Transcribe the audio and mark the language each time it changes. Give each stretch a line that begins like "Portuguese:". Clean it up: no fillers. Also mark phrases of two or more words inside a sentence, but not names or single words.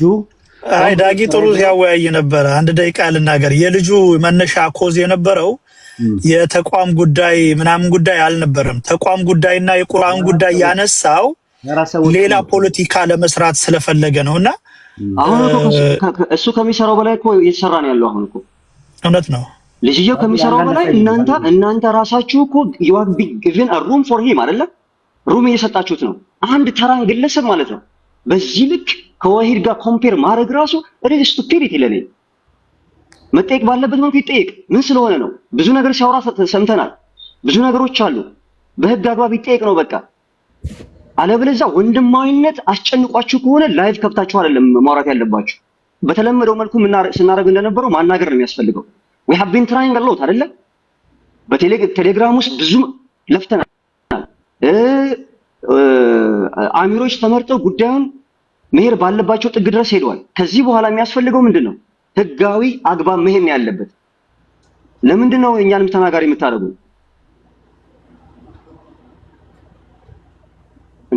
Amharic: አይ ዳጊ ጥሩ ያወያይ ነበር። አንድ ደቂቃ ልናገር። የልጁ መነሻ ኮዝ የነበረው የተቋም ጉዳይ ምናምን ጉዳይ አልነበረም። ተቋም ጉዳይና የቁርአን ጉዳይ ያነሳው ሌላ ፖለቲካ ለመስራት ስለፈለገ ነውና አሁን እሱ ከሚሰራው በላይ እኮ እየተሰራ ነው ያለው። አሁን እኮ እውነት ነው ልጅየው ከሚሰራው በላይ እናንተ ራሳችሁ እኮ
English: you have been given a room for him
Amharic: አይደለ? ሩም እየሰጣችሁት ነው። አንድ ተራን ግለሰብ ማለት ነው በዚህ ልክ ከወሂድ ጋር ኮምፔር ማድረግ ራሱ
English: really stupidity
Amharic: ለኔ። መጠየቅ ባለበት መልኩ ይጠየቅ። ምን ስለሆነ ነው? ብዙ ነገር ሲያወራ ሰምተናል። ብዙ ነገሮች አሉ። በህግ አግባብ ይጠየቅ ነው በቃ። አለበለዚያ ወንድማዊነት አስጨንቋችሁ ከሆነ ላይቭ ከብታችሁ አይደለም ማውራት ያለባችሁ። በተለመደው መልኩ ስናደርግ እንደነበረው ማናገር ነው የሚያስፈልገው።
English: we have been trying a lot
Amharic: አይደለ? በቴሌግራም ውስጥ ብዙ ለፍተናል። አሚሮች ተመርጠው ጉዳዩን መሄድ ባለባቸው ጥግ ድረስ ሄደዋል። ከዚህ በኋላ የሚያስፈልገው ምንድነው? ህጋዊ አግባብ መሄድ ነው ያለበት። ለምንድን ነው እኛንም ተናጋሪ የምታደርጉ እንዴ?